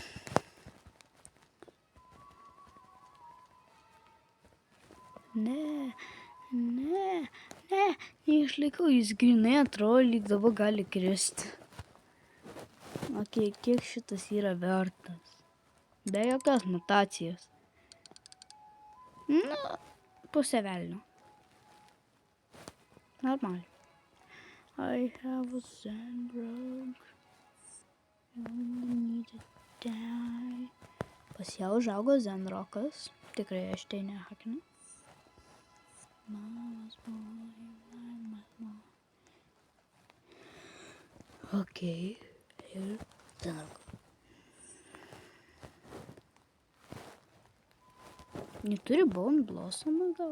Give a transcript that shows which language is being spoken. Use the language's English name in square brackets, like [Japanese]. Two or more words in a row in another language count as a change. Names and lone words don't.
[Lithuanian] Neišlaikau, jis grinai atrodo, lyg dabar gali kristi. Ok, kiek šitas yra vertas? Be jokios mutacijos. Pusė velnio. Normaliai. [English] I have a sandrock. You only need to die. [Lithuanian] Pas ją užaugo Zenrokas. Tikrai aš tai nehakinu. [English] Mama's boy. [Lithuanian] Ok. Ir Zenrokas. Neturi Bone Blossomą gal?